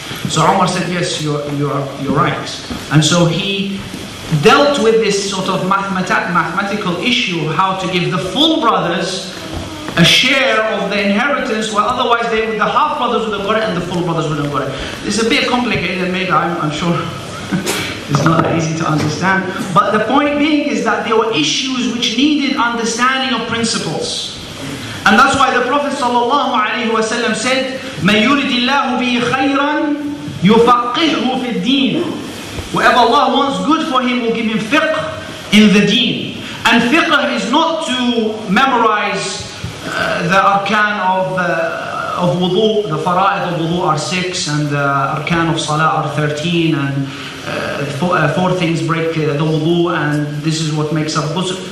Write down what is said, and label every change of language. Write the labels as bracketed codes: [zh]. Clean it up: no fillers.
[en] So Umar said, yes, you're right. And so he dealt with this sort of mathematical issue of how to give the full brothers a share of the inheritance, where otherwise the half brothers would have got it and the full brothers would have got it. It's a bit complicated, and maybe I'm sure it's not that easy to understand. But the point being is that there were issues which needed understanding of principles. And that's why the Prophet ﷺ said, [ar] مَنْ يُرِدِ اللَّهُ بِهِ خَيْرًا يُفَقِّهُ فِي الدِّينِ. [en] Whoever Allah wants good for him will give him fiqh in the deen. And fiqh is not to memorize the arkan of wudu. The fara'id of wudu are 6, and the arkan of salah are 13, and 4 things break the wudu, and this is what makes up ghusl.